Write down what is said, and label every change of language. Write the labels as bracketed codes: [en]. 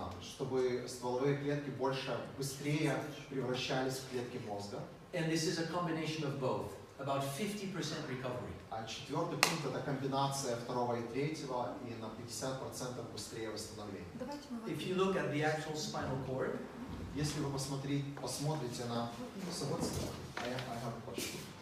[ru] Чтобы стволовые клетки быстрее превращались в клетки мозга. [en] And this is a combination of both, about 50% recovery. [ru] А четвертый пункт это комбинация второго и третьего и на 50% быстрее восстановление. [en] If you look at the actual spinal cord, [ru] если вы посмотрите на [en] I have a question.